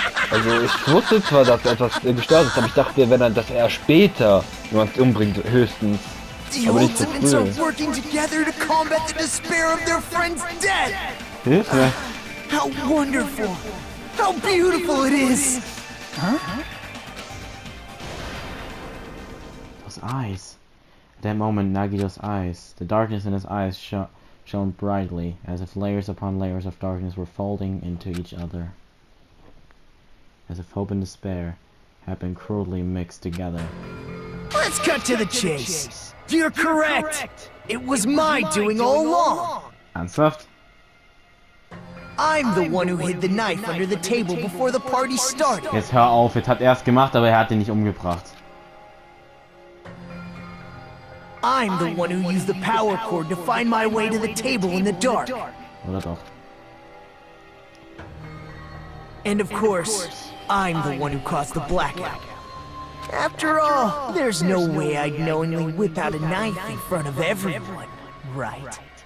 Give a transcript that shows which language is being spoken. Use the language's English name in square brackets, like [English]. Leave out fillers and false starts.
[German] Also ich wusste zwar, dass etwas gestört ist, aber ich dachte, wenn dass er später jemand umbringt, höchstens. [English] The [German] Aber nicht so [English] Ultimates are [German] früh. [English] working together to combat the despair of their friend's death. [German] Hilfe! [English] How wonderful! How beautiful it is! Those eyes. At that moment, Nagito's eyes, the darkness in his eyes shone brightly, as if layers upon layers of darkness were folding into each other. As if hope and despair had been cruelly mixed together. Let's cut to the chase. You're correct. It was my doing all along. [German] Ernsthaft? [English] I'm the one who hid the knife under the table before the party started. [German] Jetzt hör auf, jetzt hat er es gemacht, aber er hat ihn nicht umgebracht. [English] I'm the one who used the power cord to find my way to the table in the dark. [German] Oder doch? [English] And of course, I'm the one who caused the blackout. After all, there's no way I'd knowingly whip out a knife in front of everyone, right?